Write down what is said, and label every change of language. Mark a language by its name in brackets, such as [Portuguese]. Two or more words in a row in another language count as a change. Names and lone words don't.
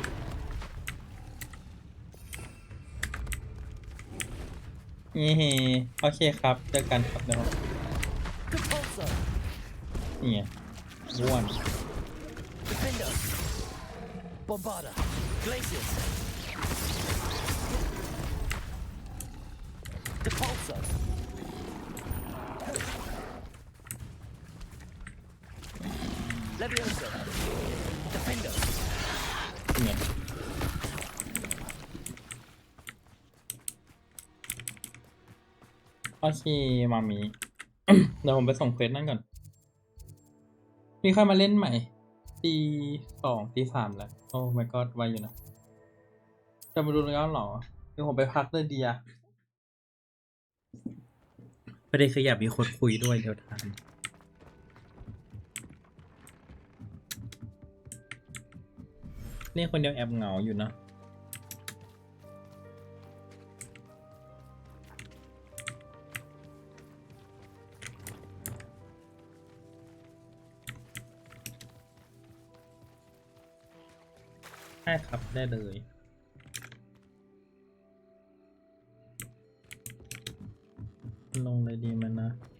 [Thai] นี่โอเคครับเจอกันครับเดี๋ยวนี่ไงบ้วน Defender. Bombarda. Glacius. Depulso. Leviosa. Defender. เนี่ยโอเคมามี เดี๋ยวผมไปส่งเควสนั่นก่อนมีใครมาเล่นใหม่ตี2ตี3แล้วโอ้ [English] my god [Thai] ไวอยู่นะจะมาดูแล้วเหรอเดี๋ยวผมไปพักเลยดีอะ ประเด็นคืออยากมีคนคุยด้วยเดี๋ยวทำ เล่นคนเดียวแอบเหงาอยู่นะได้ครับได้เลยลงเลยดีมันนะ